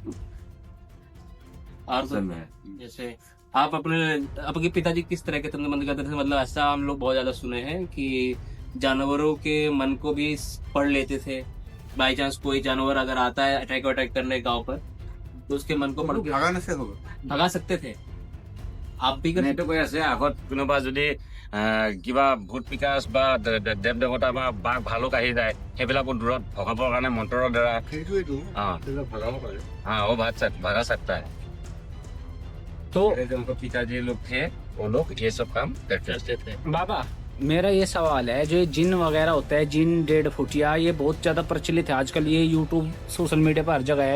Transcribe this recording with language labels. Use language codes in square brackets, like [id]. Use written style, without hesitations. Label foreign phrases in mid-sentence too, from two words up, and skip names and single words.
[hi] तो जैसे आप आपके पिताजी किस तरह के तंत्र मंत्र करते थे? मतलब ऐसा हम लोग बहुत ज्यादा सुने हैं कि जानवरों के मन को भी पढ़ लेते थे। [en] by chance [hi] कोई जानवर अगर आता है अटैक करने गांव पर, तो उसके मन को पढ़ के भगा सकते थे। आप भी कर [as] এইটো কৈ আছে আগত কোনোবা যদি কিবা ভূত পিকাচ বা দেৱ দেৱতা বা বাঘ ভালুক আহি যায়, সেইবিলাকো দূৰত ভগাবৰ কাৰণে মন্ত্ৰৰ দ্বাৰা [hi] हाँ वो भगा सकता है। तो जो उनको पिताजी लोग थे वो लोग ये सब काम करते थे। बाबा मेरा ये सवाल है, जो ये जिन वगैरह होता है, जिन 1.5 फुटिया, ये बहुत ज्यादा प्रचलित है आजकल, ये यूट्यूब [en] social media [hi] पर हर जगह है।